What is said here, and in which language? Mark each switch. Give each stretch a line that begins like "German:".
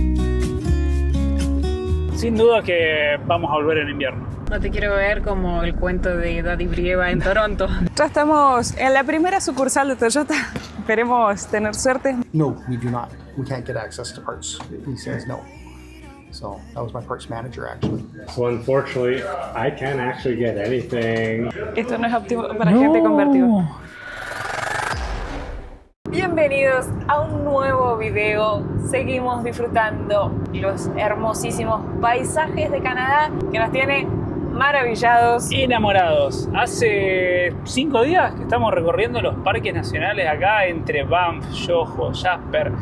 Spanish: Sin duda que vamos a volver en invierno. No te quiero ver como el cuento de Daddy Brieva en Toronto. Ya estamos en la primera sucursal de Toyota. Esperemos tener suerte.
English: No, we do not. We can't get access to parts. He says no. So that was my parts manager actually. So unfortunately, I can't actually get anything.
Spanish: Esto no es óptimo para gente convertida. Bienvenidos a un nuevo video. Seguimos disfrutando los hermosísimos paisajes de Canadá que nos tiene maravillados. Enamorados. Hace 5 días que estamos recorriendo los parques nacionales acá entre Banff, Yoho, Jasper.